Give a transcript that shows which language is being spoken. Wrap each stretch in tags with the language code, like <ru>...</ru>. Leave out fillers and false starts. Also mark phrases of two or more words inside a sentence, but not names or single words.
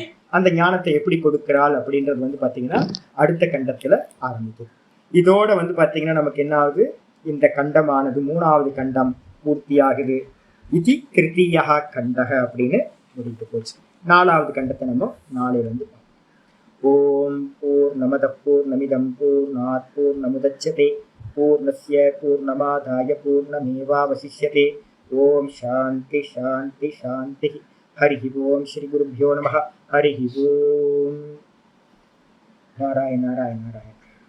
<ta>அந்த ஞானத்தை எப்படி கொடுக்கிறாள் அப்படின்றது வந்து பாத்தீங்கன்னா அடுத்த கண்டத்துல ஆரம்பிக்குது. இதோட வந்து பாத்தீங்கன்னா நமக்கு என்ன ஆகுது, இந்த கண்டமானது 3வது கண்டம் பூர்த்தியாகுது. இது கிருத்தியா கண்டக அப்படின்னு முடிந்து போச்சு. 4வது கண்டத்தை நம்ம நாளையில வந்து</ta> <sa>ॐ पूर्णमदः पूर्णमिदं पूर्णात् पूर्णमुदच्यते पूर्णस्य पूर्णमादाय पूर्णमेवावशिष्यते. ॐ शान्तिः शान्तिः शान्तिः. हरि ॐ श्री गुरुभ्यो नमः. हरि ॐ। नारायण नारायण नारायण.</sa>